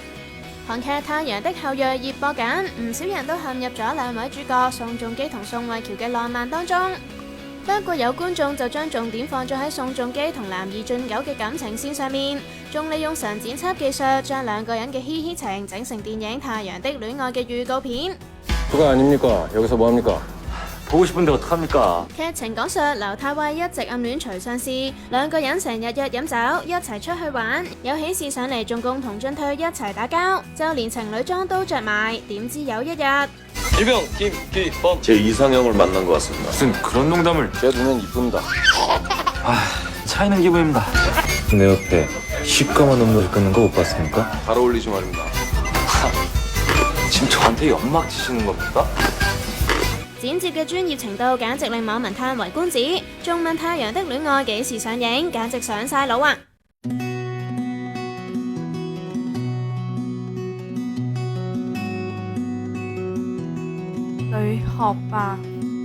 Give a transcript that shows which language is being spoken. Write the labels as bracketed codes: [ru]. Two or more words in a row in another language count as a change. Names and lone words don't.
[yue] 韓劇《太陽的後裔》熱播緊，唔少人都陷入咗兩位主角宋仲基同宋慧喬嘅浪漫當中。不過有觀眾就將重點放咗喺宋仲基同男二俊九嘅感情線上面，仲利用神剪輯技術將兩個人嘅嘻嘻情整成電影《太陽的戀愛》嘅預告片。 [ko] 보고 싶은데 어떡합니까? [yue] 劇情講述劉太尉一直暗戀徐相思，兩個人成日約飲酒，一齊出去玩，有喜事上嚟仲共同進退一齊打交，就連情侶裝都着埋。點知有一日， [ko] 일병 김기범 제 이상형을 만난 것 같습니다. 무슨 그런 농담을? 제 눈엔 이쁩니다. 차이는 기분입니다. 내 옆에 시꺼먼 눈물을 끊는 거 못 봤습니까? 잘 어울리지 말입니다. 지금 저한테 연막 치시는 겁니까? [yue] 剪接嘅專業程度簡直令網民歎為觀止，仲問《太陽的戀愛》幾時上映，簡直上晒腦啊！女學霸。